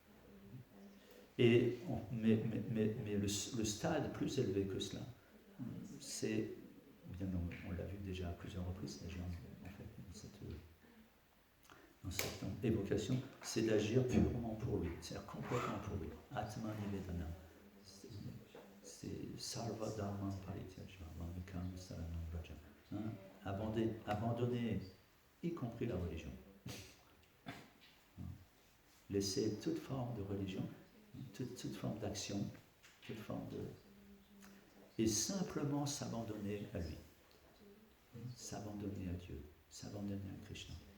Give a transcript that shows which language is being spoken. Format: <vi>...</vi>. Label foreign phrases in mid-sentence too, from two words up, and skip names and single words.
<fr>Mais le stade plus élevé que cela, c'est, bien on l'a vu déjà à plusieurs reprises, déjà en fait, dans cette évocation, c'est d'agir purement pour lui, c'est-à-dire complètement pour lui.</fr> <sa>Atma Nivedana. C'est Sarva Dharma Parityaja, Mamikam Saranam Vraja.</sa> <fr>Abandonner, y compris la religion. Laisser toute forme de religion toute forme d'action, toute forme de... Et simplement s'abandonner à lui, s'abandonner à Dieu, s'abandonner à Krishna.</fr>